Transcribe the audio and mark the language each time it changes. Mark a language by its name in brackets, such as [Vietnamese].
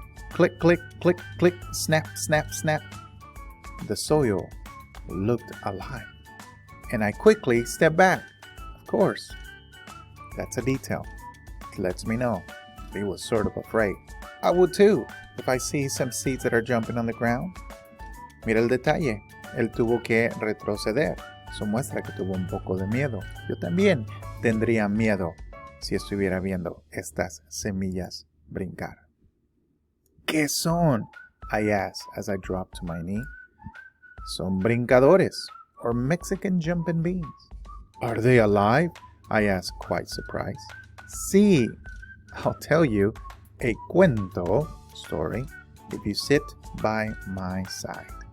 [English] Click, click, click, click, snap, snap, snap. The soil looked alive. And I quickly stepped back. Of course. That's a detail. It lets me know he was sort of afraid. I would too, if I see some seeds that are jumping on the ground. [Spanish] Mira el detalle. Él tuvo que retroceder. Eso muestra que tuvo un poco de miedo. Yo también tendría miedo si estuviera viendo estas semillas brincar. ¿Qué son? [English] I asked as I dropped to my knee. [Spanish] Son brincadores, [English] or Mexican jumping beans. Are they alive? I asked, quite surprised. Sí, I'll tell you a cuento story if you sit by my side.